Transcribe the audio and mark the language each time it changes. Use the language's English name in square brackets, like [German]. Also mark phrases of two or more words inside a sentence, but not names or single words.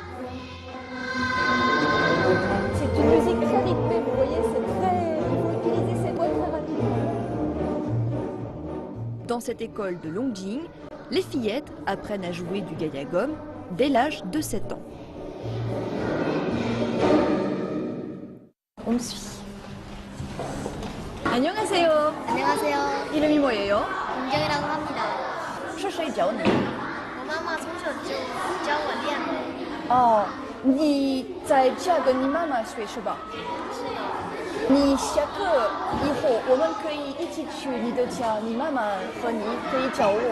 [French] C'est une musique très rythmée, vous voyez, il faut utiliser ses doigts très rapidement. Dans cette école de Longjing, les fillettes apprennent à jouer du gayagum dès l'âge de 7 ans. On me suit. [Korean] 안녕하세요. 안녕하세요. 이름이 뭐예요? 은경이라고 합니다. [Chinese] 是谁教你? 我妈妈从小就教我练的。哦，你在家跟你妈妈学是吧？是的。你下课以后，我们可以一起去你的家，你妈妈和你可以教我。